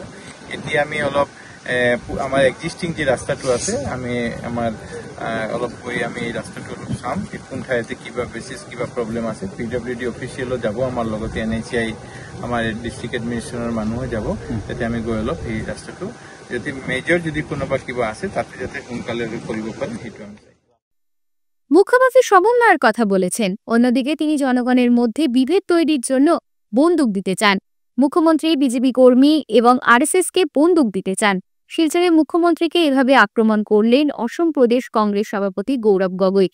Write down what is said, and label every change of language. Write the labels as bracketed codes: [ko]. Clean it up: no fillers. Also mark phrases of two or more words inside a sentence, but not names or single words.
[as] এতিয়া আমি অলপ আমাৰ এক্সিষ্টিং যে ৰাস্তাটো আছে আমি আমাৰ অলপ গৈ আমি এই ৰাস্তাটো অলপ চাম, কোন ঠাইতে কিবা বেছিছ কিবা প্ৰব্লেম আছে। PWD অফিচিয়েলো যাব আমাৰ লগতে, NHA আমাৰ [en] district administration [as] মানুহো যাব, যাতে আমি গৈ অলপ এই ৰাস্তাটো যদি মেজৰ যদি কোনোবা কিবা আছে তাতে যাতে সোনকালে কৰিব পারে সেইটো আমি চাই। [bn] মুখ্যমন্ত্রী সমন্বয়ের কথা বলেছেন, অন্যদিকে তিনি জনগণের মধ্যে বিভেদ তৈরির জন্য বন্দুক দিতে চান। মুখ্যমন্ত্রী বিজেপি কর্মী এবং RSS-কে বন্দুক দিতে চান। শিলচরে মুখ্যমন্ত্রীকে এভাবে আক্রমণ করলেন অসম প্রদেশ কংগ্রেস সভাপতি গৌরব গগৈ।